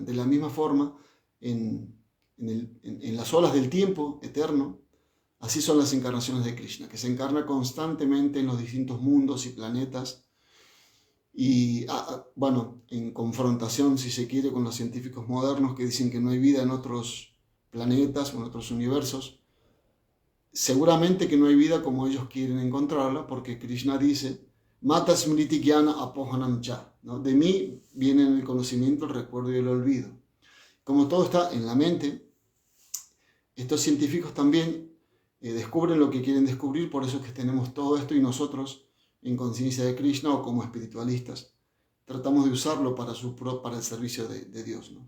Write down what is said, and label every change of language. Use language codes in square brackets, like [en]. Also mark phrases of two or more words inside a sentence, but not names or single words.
[es] De la misma forma, en las olas del tiempo eterno, así son las encarnaciones de Krishna, que se encarna constantemente en los distintos mundos y planetas, y bueno, en confrontación, si se quiere, con los científicos modernos que dicen que no hay vida en otros planetas o en otros universos. Seguramente que no hay vida como ellos quieren encontrarla, porque Krishna dice: [sa] मत्तः स्मृति ज्ञानम् अपोहनं च, [es] ¿no? De mí vienen el conocimiento, el recuerdo y el olvido. Como todo está en la mente, estos científicos también descubren lo que quieren descubrir. Por eso es que tenemos todo esto, y nosotros, en conciencia de Krishna o como espiritualistas, tratamos de usarlo para el servicio de Dios, ¿no?